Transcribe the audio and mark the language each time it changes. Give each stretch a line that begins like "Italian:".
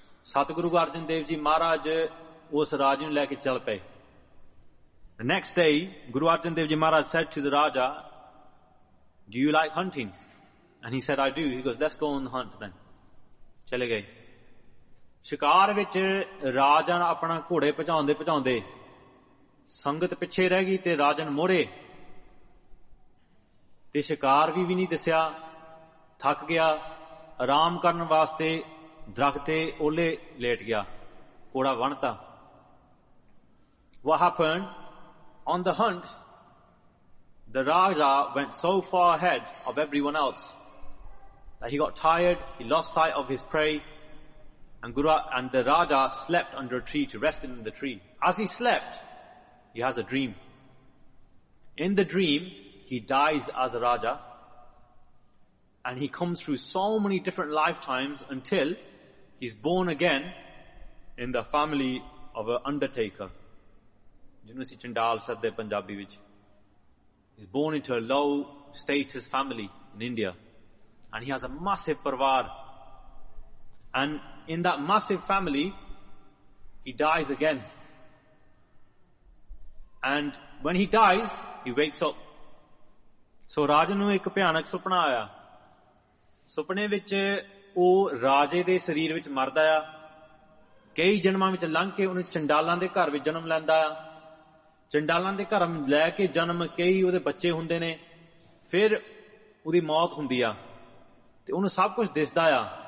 Punjabi: ਸਤਿਗੁਰੂ ਅਰਜਨ ਦੇਵ ਜੀ ਮਹਾਰਾਜ ਉਸ ਰਾਜ ਨੂੰ ਲੈ ਕੇ ਚੱਲ ਪਏ।
English: The next day, Guru Arjan Dev Ji Maharaj said to the Raja, Do you like hunting? And he said, I do. He goes, let's go on the hunt then.
Punjabi: ਚਲੇ ਗਏ ਸ਼ਿਕਾਰ ਵਿੱਚ। ਰਾਜਾ ਆਪਣਾ ਘੋੜੇ ਭਜਾਉਂਦੇ ਭਜਾਉਂਦੇ ਸੰਗਤ ਪਿੱਛੇ ਰਹਿ ਗਈ ਤੇ ਰਾਜਨ ਮੋਹਰੇ, ਤੇ ਸ਼ਿਕਾਰ ਵੀ ਨਹੀਂ ਦਿਸਿਆ, ਥੱਕ ਗਿਆ, ਆਰਾਮ ਕਰਨ ਵਾਸਤੇ ਦਰਖਤ ਤੇ ਓਹਲੇ ਲੇਟ ਗਿਆ, ਘੋੜਾ ਬਣਤਾ।
English: What happened? On the hunt, the Raja went so far ahead of everyone else that he got tired, he lost sight of his prey, and the Raja slept under a tree to rest in the tree. As he slept, he has a dream. In the dream, he dies as a Raja. And he comes through so many different lifetimes until he's born again in the family of an undertaker. You know, Chandal said there in Punjabi. He's born into a low status family in India. And he has a massive parivar. And in that massive family, he dies again. And when he dies, he wakes up.
Punjabi: So Rajanu ek bhayanak supna aaya. ਸੁਪਨੇ ਵਿੱਚ ਉਹ ਰਾਜੇ ਦੇ ਸਰੀਰ ਵਿੱਚ ਮਰਦਾ ਆ, ਕਈ ਜਨਮਾਂ ਵਿੱਚ ਲੰਘ ਕੇ ਉਹਨੇ ਚੰਡਾਲਾਂ ਦੇ ਘਰ ਵਿੱਚ ਜਨਮ ਲੈਂਦਾ ਆ, ਚੰਡਾਲਾਂ ਦੇ ਘਰ ਲੈ ਕੇ ਜਨਮ ਕਈ ਉਹਦੇ ਬੱਚੇ ਹੁੰਦੇ ਨੇ, ਫਿਰ ਉਹਦੀ ਮੌਤ ਹੁੰਦੀ ਆ, ਤੇ ਉਹਨੂੰ ਸਭ ਕੁਛ ਦਿਸਦਾ ਆ।